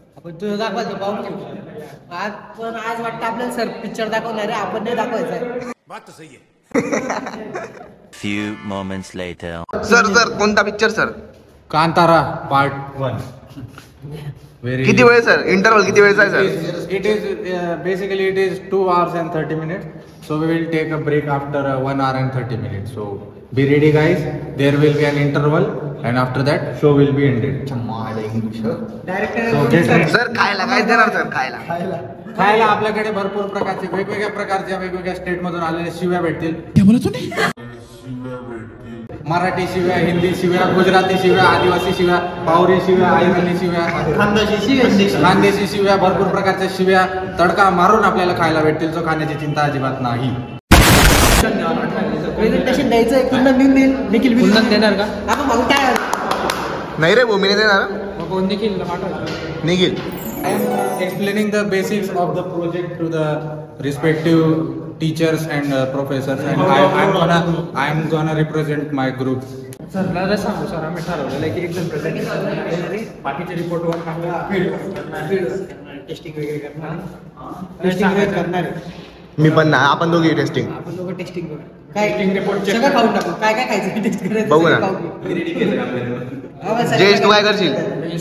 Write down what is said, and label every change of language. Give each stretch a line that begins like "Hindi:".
Marathi: आपण तुझं दाखवायचं पाहून घेऊ आज, पण आज वाटतं आपल्याला सर पिक्चर दाखवणार आहे, आपण नाही दाखवायचं।
Hindi: बात तो सही है।
English: Few moments later.
Marathi: सर कोणता पिक्चर सर? कांतारा पार्ट 1। किती वेळ सर? इंटरवल किती वेळचा आहे sir?
English: It is basically it is 2 hours and 30 minutes. So we will take a break after 1 hour and 30 minutes. So be ready guys. There will be an interval and after that show will be ended.
Marathi: Sir खायला काय देणार sir? खायला आपल्याकडे भरपूर प्रकारचे वेगवेगळ्या state मधून आलेल्या शिव्या भेटतील। मराठी शिव्या, हिंदी शिव्या, गुजराती शिव्या, आदिवासी शिव्या, पावरी शिव्या, आयरणी शिव्या, खानदेशी शिव्या, भरपूर प्रकारच्या शिव्या तडका मारून आपल्याला खायला भेटतील। जो खाण्याची चिंता अजिबात नाही। प्रेझेंटेशन द्यायचं आहे, पूर्ण मी निखिल कुंदन देणार का? आपण भाऊ काय नाही रे भूमी नाही देणार। कोण Nikhil Nikhil
English: I am explaining the basics of the project to the respective teachers and professors, and I am gonna represent my group.
Marathi: Sir मला सांगू सर, आम्ही ठरवलेलं आहे की एकदम प्रेझेंटेशन बाकीचे रिपोर्टवर फील्ड टेस्टिंग वगैरे करणार आहे। मी पण ना, आपण दोघी टेस्टिंग आपण लोक टेस्टिंग करू। काय रिपोर्ट सगळं खाऊन टाकू, काय काय खायचं टेस्ट करायचं बघू ना। जयेश तू काय करशील?